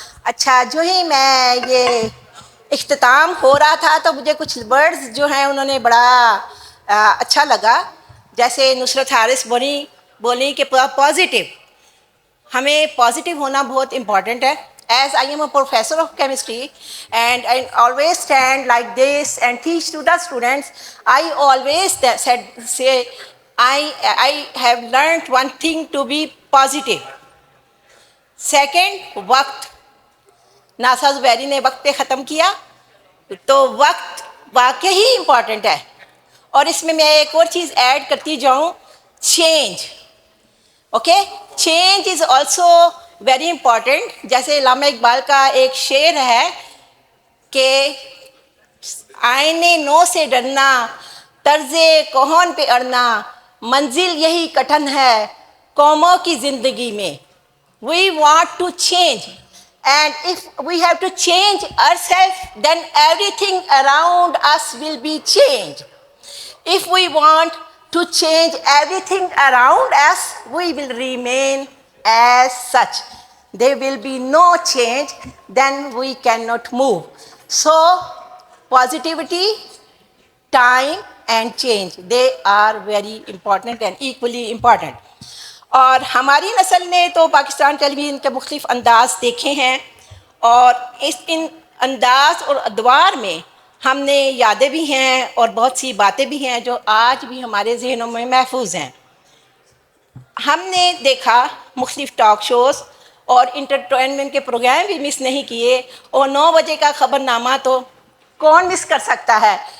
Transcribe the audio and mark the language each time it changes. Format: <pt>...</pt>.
<ur>اچھا، جو ہی میں یہ اختتام ہو رہا تھا تو مجھے کچھ ورڈز جو ہیں انہوں نے بڑا اچھا لگا. جیسے نصرت حارث بولی کہ پازیٹیو، ہمیں پازیٹیو ہونا بہت امپورٹنٹ ہے.</ur> <en>As I am a professor of chemistry and I always stand like this and teach to the students, I always say I have learned one thing to be positive. Second, وقت.</en> <ur>NASA Zubairi نے وقت پہ ختم کیا تو وقت واقعی important ہے. اور اس میں ایک اور چیز ایڈ کرتی جاؤں، change.</ur> <en>Okay, change is also very important.</en> <ur>جیسے علامہ اقبال کا ایک شعر ہے کہ آئینے نو سے ڈرنا، طرز کہن پہ اڑنا، منزل یہی کٹھن ہے قوموں کی زندگی میں.</ur> <en>We want to change, and if we have to change ourselves, then everything around us will be changed. If we want to change everything around us, we will remain as such. There will be no change, then we cannot move. So, positivity, time and change, they are very important and equally important.</en> <ur>اور ہماری نسل نے تو پاکستان ٹیلی vision کے مختلف انداز دیکھے ہیں، اور ان انداز اور ادوار میں ہم نے یادیں بھی ہیں اور بہت سی باتیں بھی ہیں جو آج بھی ہمارے ذہنوں میں محفوظ ہیں. ہم نے دیکھا مختلف ٹاک شوز اور انٹرٹینمنٹ کے پروگرام بھی مس نہیں کیے، اور 9 بجے کا خبر نامہ تو کون مس کر سکتا ہے.</ur>